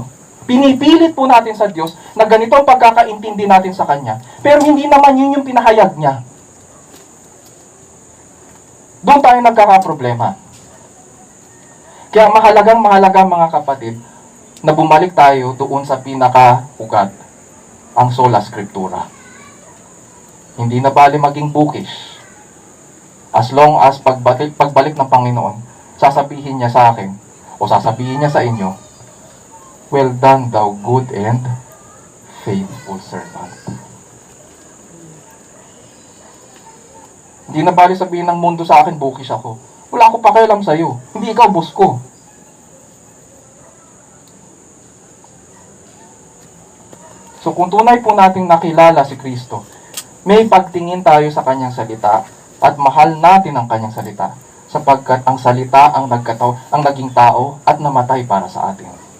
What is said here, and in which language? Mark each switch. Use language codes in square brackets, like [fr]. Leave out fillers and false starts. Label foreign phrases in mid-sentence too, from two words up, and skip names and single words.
[tl] Pinipilit po natin sa Diyos na ganito ang pagkakaintindi natin sa Kanya. Pero hindi naman yun yung pinahayag niya. Doon tayo nagkakaproblema. Kaya mahalagang mga kapatid, na bumalik tayo doon sa pinaka-ugat, ang [la] sola scriptura. [tl] Hindi na bali maging bookish. [en] As long as [tl] pagbalik ng Panginoon, sasabihin niya sa akin, o sasabihin niya sa inyo, [en] well done, thou good and faithful servant. [tl] Hindi na bali sabihin ng mundo sa akin, bookish ako. Wala akong pakialam sa'yo. Hindi ikaw boss ko. So kung tunay po nating nakilala si Kristo, may pagtingin tayo sa Kanyang salita at mahal natin ang Kanyang salita sapagkat ang salita ang naging tao at namatay para sa atin.